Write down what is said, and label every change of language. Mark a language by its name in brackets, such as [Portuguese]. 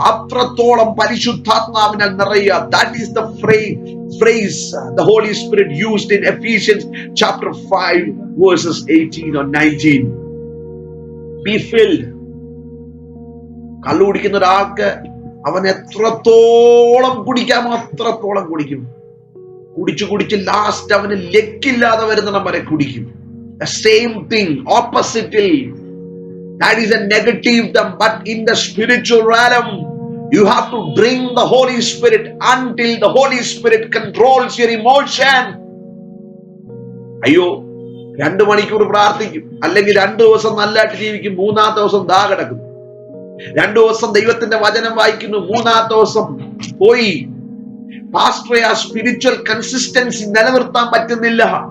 [Malayalam] അത്രത്തോളം പരിശുദ്ധാത്മാവിനാൽ നിറയുക. [English] That is the phrase the Holy Spirit used in Ephesians chapter 5 verses 18 or 19. Be filled. [Malayalam] കള്ളു കുടിക്കുന്ന ഒരാൾക്ക് അവൻ എത്രത്തോളം കുടിക്കാമോ അത്രത്തോളം കുടിക്കും. കുടിച്ച് ലാസ്റ്റ് അവന് ലക്കില്ലാതെ വരുന്നിടം വരെ കുടിക്കും. [English] Same thing ഓപ്പോസിറ്റിൽ. That is a negative them, but in the spiritual realm you have to drink the Holy Spirit until the Holy Spirit controls your emotion. [Malayalam] അയ്യോ 2 മണിക്കൂർ പ്രാർത്ഥിക്കും, അല്ലെങ്കിൽ 2 ദിവസം നല്ലതായിട്ട് ജീവിക്കും, 3-ാമത്തെ ദിവസം ദാ കിടക്കും. 2 ദിവസം ദൈവത്തിന്റെ വചനം വായിക്കുന്നു, 3-ാമത്തെ ദിവസം പോയി. പാസ്റ്ററെ, ആ സ്പിരിച്വൽ കൺസിസ്റ്റൻസി നിലനിർത്താൻ പറ്റുന്നില്ല.